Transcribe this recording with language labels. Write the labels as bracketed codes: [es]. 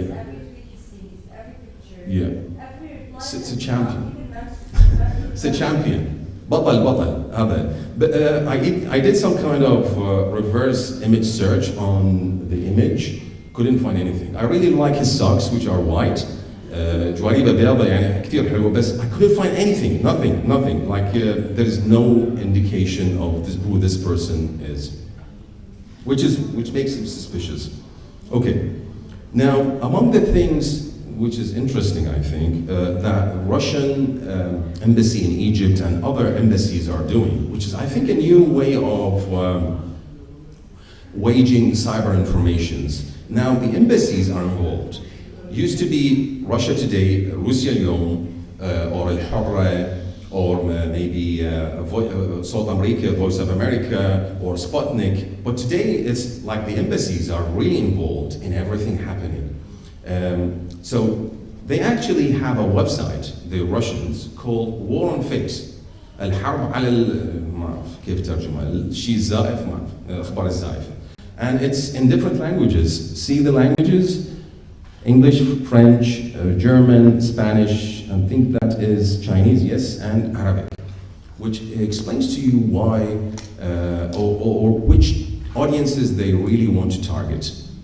[en] every tweet he sees, every picture, Yeah. every reply. It's a champion. It's a champion. [ar] بطل هذا. [en] But I did some kind of reverse image search on the image. Couldn't find anything. I really like his socks, which are white. [ar] جواريبة بيضة يعني كثير حلوة, بس [en] I couldn't find anything, nothing. Like there is no indication of who this person is, which makes him suspicious. Okay, now among the things which is interesting, I think, that Russian embassy in Egypt and other embassies are doing, which is, I think, a new way of waging cyber informations. Now the embassies are involved. Used to be Russia Today, Russia اليوم, or Al-Hurra, or maybe South America, Voice of America, or Sputnik. But today it's like the embassies are really involved in everything happening. So they actually have a website, the Russians, called War on Fakes. [ar] الحرب على ما أعرف كيف ترجمها الشيء الزائف ما أعرف أخبار الزائفة. [en] And it's in different languages. See the languages? English, French, German, Spanish, I think that is Chinese, yes, and Arabic, which explains to you why or which audiences they really want to target.